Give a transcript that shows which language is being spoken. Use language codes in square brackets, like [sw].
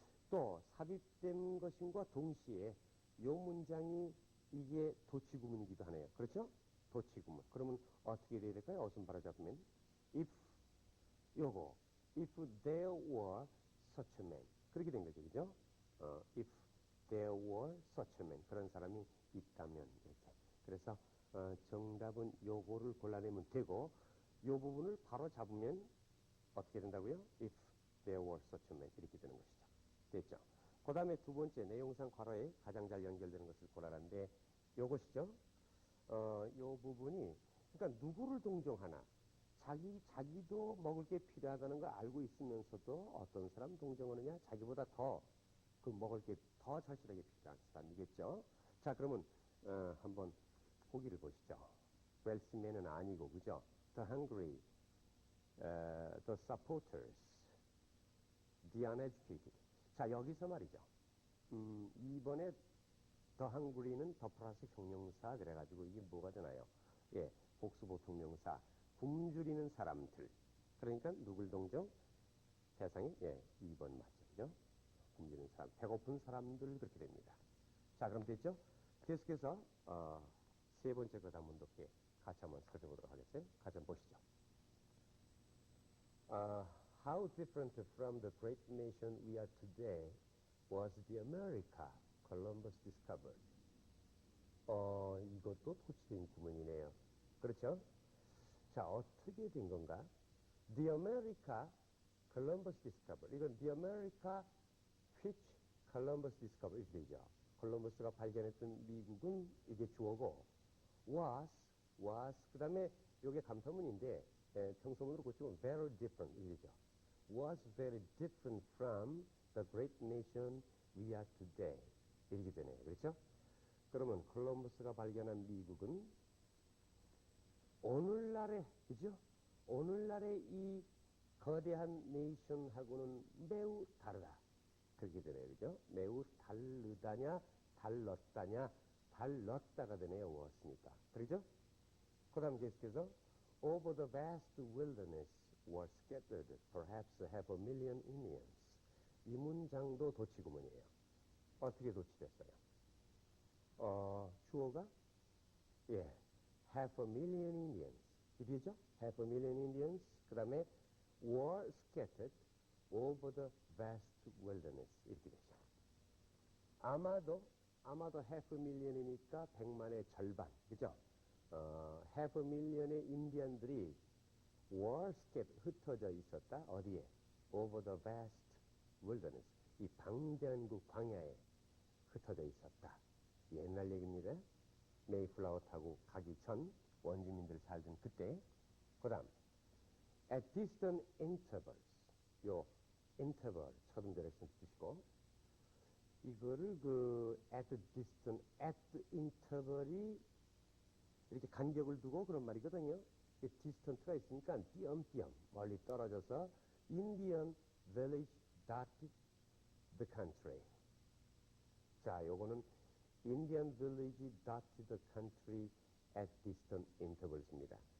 [ko] 또 삽입된 것인과 동시에 요 문장이 이게 도치구문이기도 하네요. 그렇죠? 도치구문. 그러면 어떻게 돼야 될까요? 어순 바로 잡으면 if 요거 [en] if there were such a man [ko] 그렇게 된 거죠. 그죠? [en] if there were such a man [ko] 그런 사람이 있다면 이렇게. 그래서 정답은 요거를 골라내면 되고 요 부분을 바로 잡으면 어떻게 된다고요? [en] if there were such a man [ko] 이렇게 되는 것이죠. 됐죠? 그 다음에 두 번째 내용상 괄호에 가장 잘 연결되는 것을 고르라는데 요것이죠. 요 부분이 그러니까 누구를 동정하나 자기도 먹을 게 필요하다는 걸 알고 있으면서도 어떤 사람 동정하느냐 자기보다 더 그 먹을 게 더 절실하게 필요한 사람이겠죠. 자 그러면 한번 보기를 보시죠. 웰스맨은 아니고 그죠? [en] The hungry, the supporters, the uneducated. [ko] 자 여기서 말이죠. 2번에 더 hungry는 더 플러스 형용사 그래가지고 이게 뭐가 되나요? 예, 복수보통명사 굶주리는 사람들. 그러니까 누굴 동정? 세상에 2번 맞죠, 그죠? 굶주리는 사람, 배고픈 사람들 그렇게 됩니다. 자, 그럼 됐죠? 계속해서 세 번째 것 한번 높게 같이 한번 살펴보도록 하겠어요. 같이 한번 보시죠. [en] How different from the great nation we are today was the America Columbus discovered. [ko] 이것도 토치된 구문이네요. 그렇죠? 자, 어떻게 된 건가? [en] The America Columbus discovered. 이건 The America which Columbus discovered. 이렇게 되죠. [ko] 콜럼버스가 발견했던 미국은 이게 주어고 was, 그 다음에 이게 감탄문인데 평소문으로 고치면 [en] very different [ko] 이죠. [en] Was very different from the great nation we are today. [ko] 이렇게 되네요. 그렇죠? 그러면 콜럼버스가 발견한 미국은 오늘날의 그죠? 오늘날의 이 거대한 네이션하고는 매우 다르다. 그렇게 되네요. 그죠? 매우 다르다냐, 달랐다가 되네요. 왔으니까. 그렇죠? 그 다음 계속해서 [en] Over the vast wilderness were scattered perhaps 500,000 Indians. [ko] 이 문장도 도치구문이에요. 어떻게 도치됐어요? 주어가 [en] 500,000 Indians. [ko] 이리죠? 500,000 Indians. 그 다음에 [en] were scattered over the vast wilderness. [ko] 이렇게 되죠. 아마도 500,000이니까 100만의 절반. 그죠? 500,000의 인디언들이 were scattered, 흩어져 있었다. 어디에? [en] Over the vast wilderness. [ko] 이 방대한국 광야에 흩어져 있었다. 옛날 얘기입니다. 메이플라워 타고 가기 전 원주민들 살던 그때. [en] 그 다음 at distant intervals. [ko] 요 interval 처음 들으신 뜻이고, 이거를 at distant, at interval이 이렇게 간격을 두고 그런 말이거든요. distant가 있으니까 띄엄띄엄 멀리 떨어져서 [en] Indian village dotted the country. [ko] 자, 요거는 [en] Indian village dotted the country at distant intervals입니다.